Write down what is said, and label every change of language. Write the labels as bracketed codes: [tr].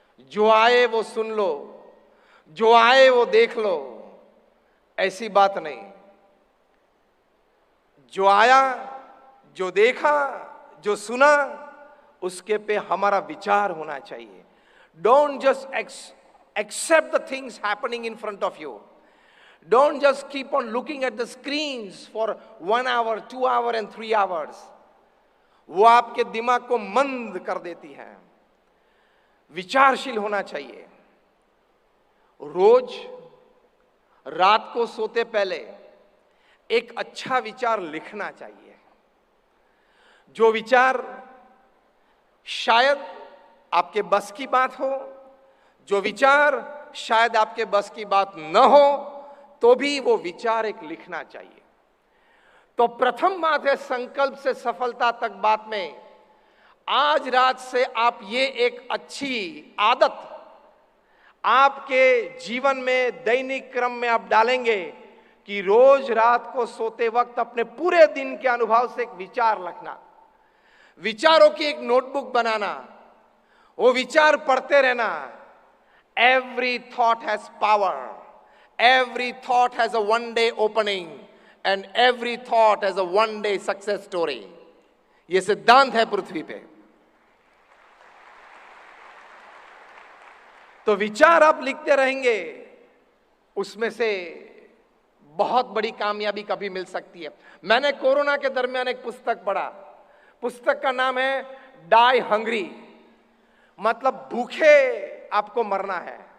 [hi] जो आए वो सुन लो, जो आए वो देख लो, ऐसी बात नहीं। जो आया, जो देखा, जो सुना, उसके पे हमारा विचार होना चाहिए। [en] Don't just accept the things happening in front of you. Don't just keep on looking at the screens for 1 hour, 2 hours and 3 hours. [hi] वो आपके दिमाग को मंद कर देती है। विचारशील होना चाहिए। रोज रात को सोते पहले एक अच्छा विचार लिखना चाहिए। जो विचार शायद आपके बस की बात हो, जो विचार शायद आपके बस की बात न हो, तो भी वो विचार एक लिखना चाहिए। तो प्रथम बात है संकल्प से सफलता तक बात में, आज रात से आप ये एक अच्छी आदत आपके जीवन में दैनिक क्रम में आप डालेंगे कि रोज रात को सोते वक्त अपने पूरे दिन के अनुभव से एक विचार लिखना, विचारों की एक नोटबुक बनाना, वो विचार पढ़ते रहना। [en] Every thought has power. Every thought has a one-day opening, and every thought has a one-day success story. [hi] ये सिद्धांत है पृथ्वी पे। तो विचार आप लिखते रहेंगे, उसमें से बहुत बड़ी कामयाबी कभी मिल सकती है। मैंने कोरोना के दरमियान एक पुस्तक पढ़ा, पुस्तक का नाम है डाई हंग्री, मतलब भूखे आपको मरना है।